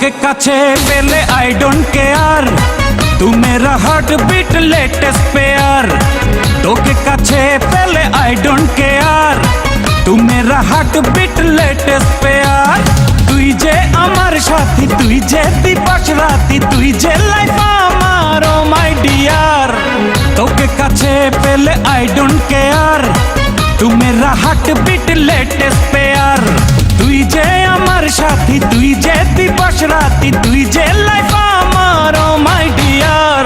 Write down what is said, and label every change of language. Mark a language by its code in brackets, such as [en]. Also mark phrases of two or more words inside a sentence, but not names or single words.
[bn] কাছে পেলে [en] I don't care, [hi] तू मेरा [en] heart beat latest pair. [bn] তোকে কাছে পেলে [en] I don't care, [hi] तू मेरा [en] heart beat latest pair. [bn] তুই যে আমার সাথী, তুই যে দিবস রাতি, তুই যে লাইফ আমার [en] oh my dear. [bn] তোকে কাছে পেলে [en] I don't care, [hi] तू मेरा [en] heart beat latest pair. [bn] তুই যে আমার সাথী, তুই যে দিবস রাতি, তুই যে লাইফ আমার [en] oh my dear.